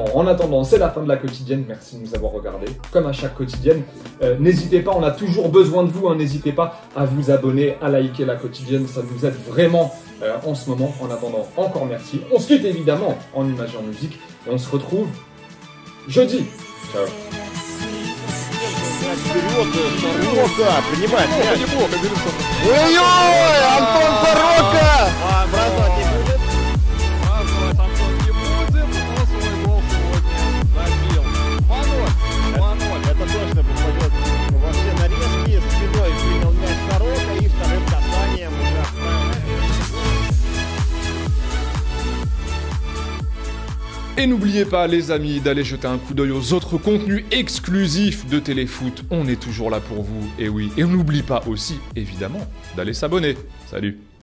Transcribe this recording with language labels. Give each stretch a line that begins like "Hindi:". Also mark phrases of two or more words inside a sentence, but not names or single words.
French: En attendant, c'est la fin de la quotidienne. Merci de nous avoir regardés. Comme à chaque quotidienne, n'hésitez pas, on a toujours besoin de vous. Hein, n'hésitez pas à vous abonner, à liker la quotidienne. Ça nous aide vraiment en ce moment. En attendant, encore merci. On se quitte évidemment en images et en musique. Et on se retrouve jeudi. Ciao.
Russian: Ой-ой, Антон Сорока! Это точно попадет во все нарезки. Спиной принял мяч Сорока и вторым касанием уже отправил.
French: Et n'oubliez pas les amis d'aller jeter un coup d'œil aux autres contenus exclusifs de Téléfoot, on est toujours là pour vous, et oui, et on n'oublie pas aussi évidemment d'aller s'abonner. Salut.